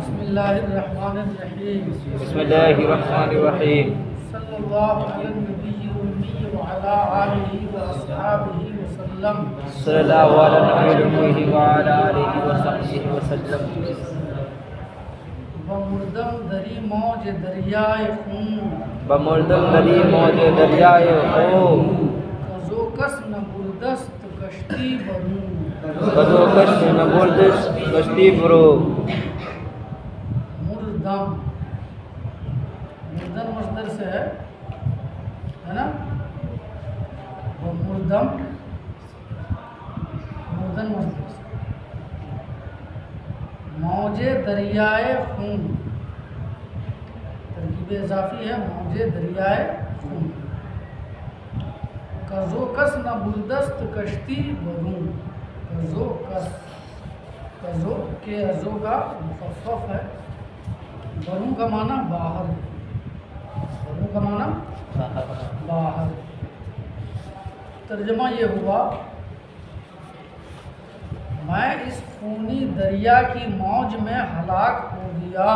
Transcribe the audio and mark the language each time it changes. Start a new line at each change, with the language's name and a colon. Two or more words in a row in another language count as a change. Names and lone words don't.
Arabic: الله الرحمن الرحيم بسم الله الرحمن الرحيم صلى الله على النبي الأمي وعلى آله وأصحابه وسلم صلی اللہ علیہ وعلى آلہ وصحبہ وسلم
Persian: بمردم دری موج دریائے خون بمردم دری موج دریائے خون کزو کس نہ بردست کشتی برون کزو کش نہ بردست کشتی برو
Urdu: مردم مردن مصدر سے ہے نا مردم مردن مصدر سے
Persian: موج دریائے خون
Urdu: ترکیب اضافی ہے
Persian: موج دریائے خون کزو کس نہ بردست کشتی برون کزو کس
Urdu: کزو کے ازو کا مخفف ہے برون کا معنی باہر برون کا معنی باہر ترجمہ یہ ہوا میں اس خونی دریا کی موج میں ہلاک ہو گیا